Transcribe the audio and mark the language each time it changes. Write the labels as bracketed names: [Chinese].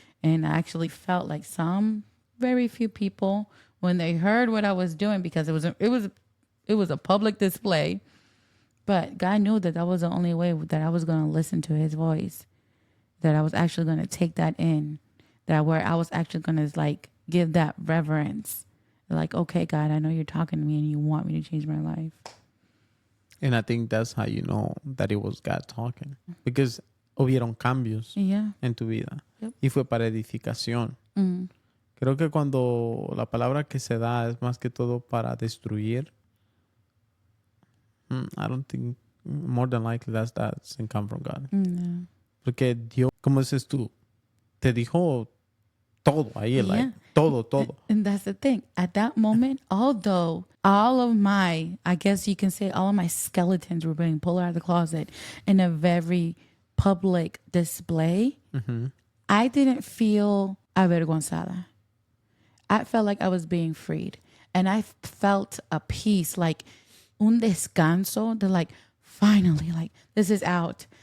[English] And I actually felt like some very few people, when they heard what I was doing, because it was a public display, but God knew that was the only way that I was going to listen to his voice, that I was actually going to take that in, that where I was actually going to like give that reverence. Like, okay, God, I know you're talking to me and you want me to change my life. And I think that's how you know that it was God talking. [Spanish] Because hubieron cambios en tu vida. [English] Yep. [Spanish] Y fue para edificación. Creo que cuando la palabra que se da es más que todo para destruir, [English] I don't think, more than likely that doesn't come from God. No. [Spanish] Porque Dios, como dices tú, te dijo todo ahí, like, todo. [English] And that's the thing. At that moment, although all of my, I guess you can say all of my skeletons were being pulled out of the closet in a very public display, I didn't feel [Spanish] avergonzada. [English] I felt like I was being freed. And I felt a peace, like [Spanish] un descanso, [English] to like, finally, like, this is out.